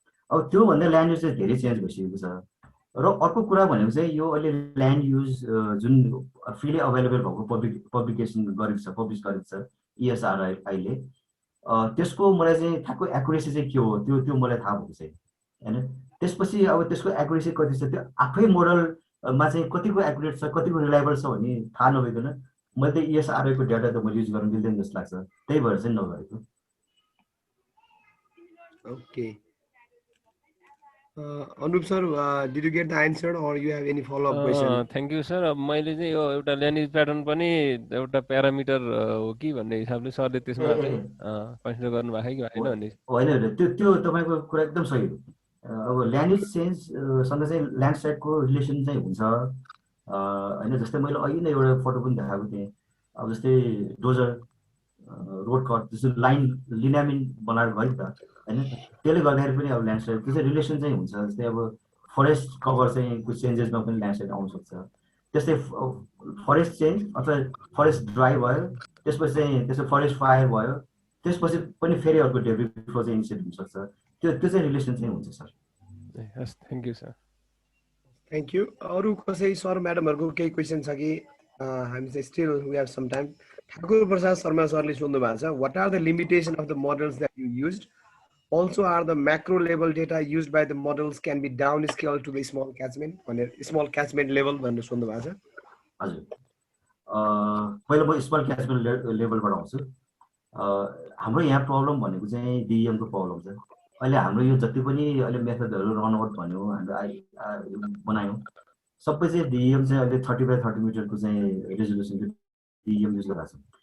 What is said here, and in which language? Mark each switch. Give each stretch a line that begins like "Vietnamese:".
Nepali: अब त्योभन्दा land use चाहिँ धेरै चेन्ज भइसकेको छ। र अर्को कुरा भनेको चाहिँ यो अहिले ल्यान्ड युज जुन फ्रीली अभाइलेबल भएको पब्लिकेसन गरेको छ, पब्लिस गरेको छ ESRI ले, त्यसको मलाई चाहिँ ठ्याक्कै एक्युरेसी चाहिँ के हो त्यो मलाई थाहा भएको छैन हैन। त्यसपछि अब त्यसको एक्युरेसी कति छ, त्यो आफै मोडलमा चाहिँ कतिको एक्युरेट छ, कतिको रिलायबल छ भन्ने थाहा नभइकन मैले त ESRI को डाटा त मैले युज गर्न दिँदैन जस्तो लाग्छ, त्यही भएर चाहिँ नगरेको।
English: Okay. Anup sir, did you get the answer or you have any follow-up question? Thank you sir.
Nepali: मैले चाहिँ यो एउटा ल्यान्ड युज प्याटर्न पनि एउटा प्यारामिटर हो कि भन्ने हिसाबले सरले त्यसमा चाहिँ कन्सिडर गर्नु भएको कि भएन भन्ने। होइन, त्यो तपाईको कुरा एकदम सही हो। अब ल्यान्ड युज चेन्ज सँग चाहिँ ल्यान्डस्लाइडको रिलेसन चाहिँ हुन्छ हैन। जस्तै मैले अहिले नै एउटा फोटो पनि देखाएको थिएँ। अब जस्तै डोजर रोड कट जस्तो लाइन लिनामिन बनाएर गयो नि त हैन, त्यसले गर्दाखेरि पनि अब ल्यान्डस्लाइड त्यो चाहिँ रिलेसन चाहिँ हुन्छ। जस्तै अब फरेस्ट कभर चाहिँ कुछ चेन्जेसमा पनि ल्यान्डस्लाइड आउन सक्छ। त्यस्तै फरेस्ट चेन्ज अथवा फरेस्ट ड्राई भयो, त्यसपछि चाहिँ फरेस्ट फायर भयो, त्यसपछि पनि फेरि अर्को डेब्री फ्लो चाहिँ इनिसिएट हुन सक्छ। त्यो चाहिँ रिलेसन चाहिँ हुन्छ sir.
English: Yes, thank you sir. Thank you.
Nepali: अरू कसै सर म्याडमहरूको केही क्वेसन छ कि? हामी चाहिँ
English: Still we have some time. Thakur Prasad Sharma
Nepali: सरले सोध्नु भएको छ,
English: What are the limitation of the models that you used? Also, are the macro level data used by the models can be downscaled to the small catchment level
Nepali: भनेर सोध्नु भएको छ? हजुर, पहिला म स्मल क्याचमेन्ट लेभलबाट आउँछु। हाम्रो यहाँ प्रब्लम भनेको चाहिँ DEM को प्रब्लम छ। अहिले हाम्रो यो जति पनि अहिले मेथडहरू रन आउट भन्यो, हाम्रो बनायौँ, सबै चाहिँ DEM चाहिँ अहिले 30x30 मिटरको चाहिँ रेजोल्युसनको DEM युज गरेको छ।